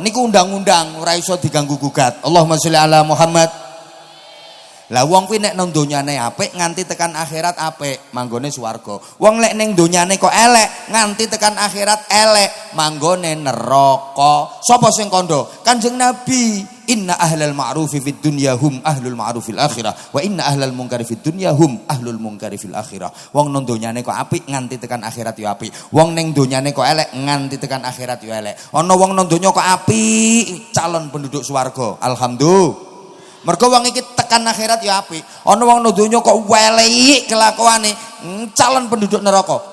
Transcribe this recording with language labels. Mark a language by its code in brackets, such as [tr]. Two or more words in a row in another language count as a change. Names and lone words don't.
[jv] Niku undang-undang ora iso diganggu gugat. [ar] اللهم صل على محمد. [jv] Lah wong kuwi nek nang donyane apik nganti tekan akhirat apik, manggone swarga. Wong lek ning donyane kok elek nganti tekan akhirat elek, manggone neraka. Sapa sing kandha? Kanjeng Nabi. [ar] إن أهل المعروف في الدنيا هم أهل المعروف في الآخرة وإن أهل المنكر في الدنيا هم أهل المنكر في الآخرة. [jv] Wong nang donyane kok apik nganti tekan akhirat ya apik. Wong ning donyane kok elek nganti tekan akhirat ya elek. Ana wong nang donya kok apik, calon penduduk swarga. Alhamdulillah. Mergo wong iki tekan akhirat ya apik. Ana wong nang donya kok welek kelakuane, calon penduduk neraka.